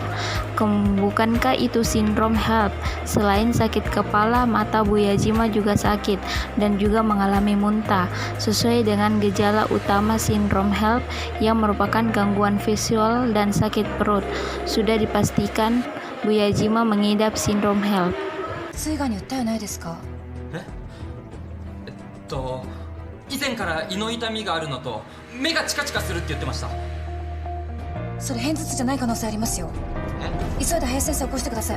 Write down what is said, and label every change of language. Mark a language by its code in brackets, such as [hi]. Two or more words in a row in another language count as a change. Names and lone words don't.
[id] Bukankah itu sindrom HELP? Selain sakit kepala, mata Bu Yajima juga sakit dan juga mengalami muntah. Sesuai dengan gejala utama sindrom HELP yang merupakan gangguan visual dan sakit perut, sudah dipastikan Bu Yajima mengidap sindrom HELP. [ja] 以前から胃の痛みがあるのと目がチカチカするって言ってました。それ片頭痛じゃない可能性ありますよ。急いで林先生起こしてください。